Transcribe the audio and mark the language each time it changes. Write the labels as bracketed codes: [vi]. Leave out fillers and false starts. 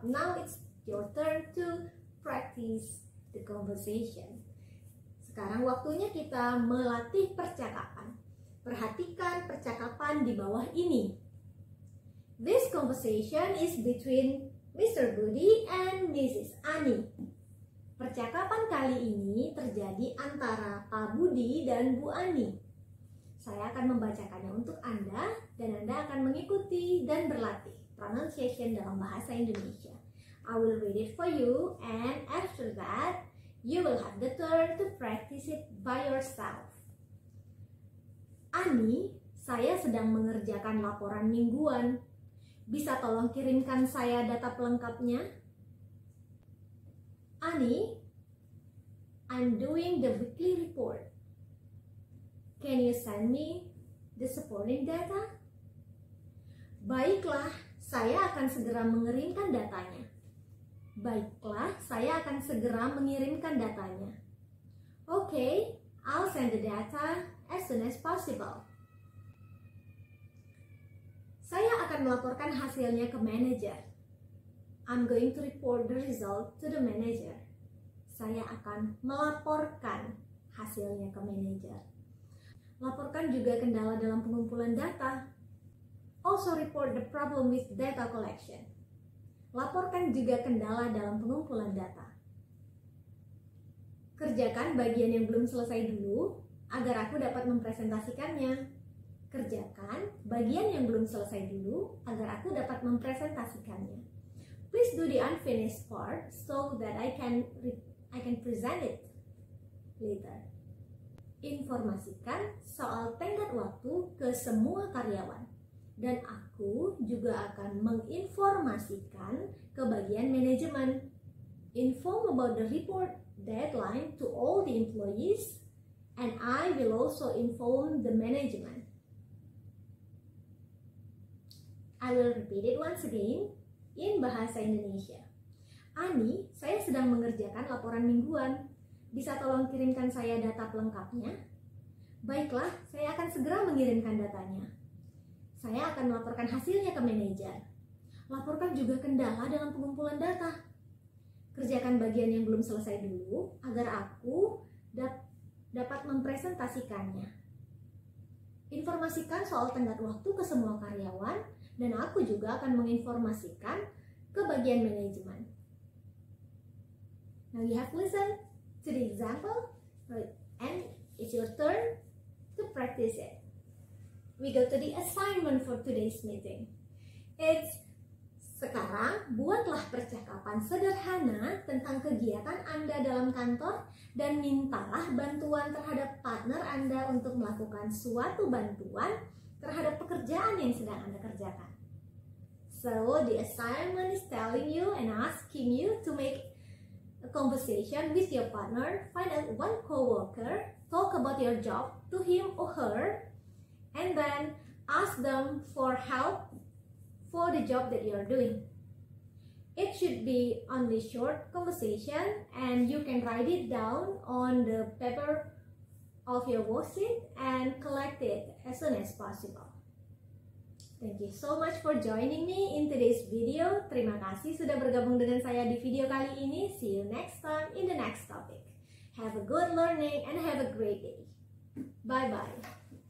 [en] Now it's your turn to practice the conversation. [id] Sekarang waktunya kita melatih percakapan. Perhatikan percakapan di bawah ini. [en] This conversation is between Mr. Budi and Mrs. Ani. [id] Percakapan kali ini terjadi antara Pak Budi dan Bu Ani. Saya akan membacakannya untuk Anda dan Anda akan mengikuti dan berlatih pronunciation dalam bahasa Indonesia. [en] I will read it for you and after that you will have the turn to practice it by yourself. [id] Ani, saya sedang mengerjakan laporan mingguan. Bisa tolong kirimkan saya data pelengkapnya? [en] Ani, I'm doing the weekly report. Can you send me the supporting data? [id] Baiklah, saya akan segera mengirimkan datanya. Baiklah, saya akan segera mengirimkan datanya. [en] Okay, I'll send the data as soon as possible. [id] Saya akan melaporkan hasilnya ke manajer. [en] I'm going to report the result to the manager. [id] Saya akan melaporkan hasilnya ke manajer. Laporkan juga kendala dalam pengumpulan data. [en] Also report the problem with data collection. [id] Laporkan juga kendala dalam pengumpulan data. Kerjakan bagian yang belum selesai dulu agar aku dapat mempresentasikannya. Kerjakan bagian yang belum selesai dulu agar aku dapat mempresentasikannya. [en] Please do the unfinished part so that I can present it later. [id] Informasikan soal tenggat waktu ke semua karyawan. Dan aku juga akan menginformasikan ke bagian manajemen. [en] Inform about the report deadline to all the employees and I will also inform the management. I will repeat it once again in bahasa Indonesia. [id] Ani, saya sedang mengerjakan laporan mingguan. Bisa tolong kirimkan saya data pelengkapnya? Baiklah, saya akan segera mengirimkan datanya. Saya akan melaporkan hasilnya ke manajer. Laporkan juga kendala dalam pengumpulan data. Kerjakan bagian yang belum selesai dulu agar aku dapat mempresentasikannya. Informasikan soal tenggat waktu ke semua karyawan dan aku juga akan menginformasikan ke bagian manajemen. [en] Now you have listened to the example and it's your turn to practice it. We go to the assignment for today's meeting. [id] Sekarang buatlah percakapan sederhana tentang kegiatan Anda dalam kantor dan mintalah bantuan terhadap partner Anda untuk melakukan suatu bantuan terhadap pekerjaan yang sedang Anda kerjakan. [en] So the assignment is telling you and asking you to make a conversation with your partner, find out one coworker, talk about your job to him or her, and then ask them for help for the job that you're doing. It should be only short conversation and you can write it down on the paper of your worksheet and collect it as soon as possible. Thank you so much for joining me in today's video. [id] Terima kasih sudah bergabung dengan saya di video kali ini. [en] See you next time in the next topic. Have a good learning and have a great day. Bye-bye.